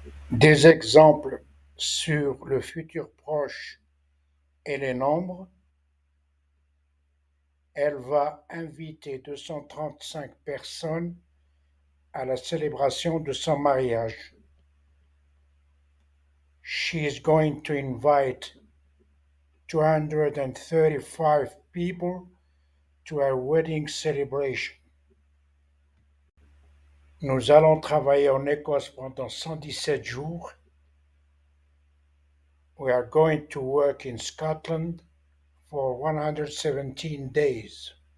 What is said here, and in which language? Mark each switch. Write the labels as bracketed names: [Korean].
[French] Des exemples sur le futur proche et les nombres. Elle va inviter 235 personnes à la célébration de son mariage. [English] She is going to invite 235 people to her wedding celebration. [French] Nous allons travailler en Écosse pendant 117 jours. [English] We are going to work in Scotland for 117 days.